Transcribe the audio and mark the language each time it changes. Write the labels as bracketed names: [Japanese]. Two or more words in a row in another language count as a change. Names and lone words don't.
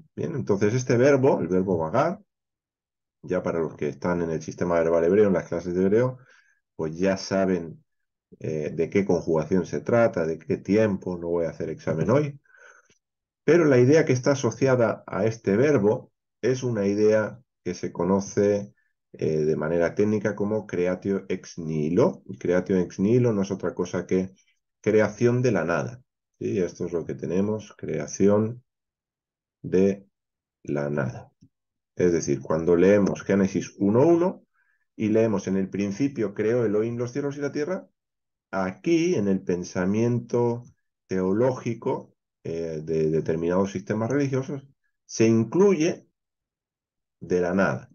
[Spanish] Bien, entonces este verbo, el verbo vagar, ya para los que están en el sistema verbal hebreo, en las clases de hebreo, pues ya saben de qué conjugación se trata, de qué tiempo, no voy a hacer examen hoy, pero la idea que está asociada a este verbo es una idea que se conoce de manera técnica como [Latin] creatio ex nihilo. Creatio ex nihilo [Spanish] no es otra cosa que creación de la nada. ¿sí? Esto es lo que tenemos, creación de la nada. Es decir, cuando leemos Génesis 1:1 y leemos en el principio creó Elohim los cielos y la tierra, aquí en el pensamiento teológico de determinados sistemas religiosos se incluye de la nada.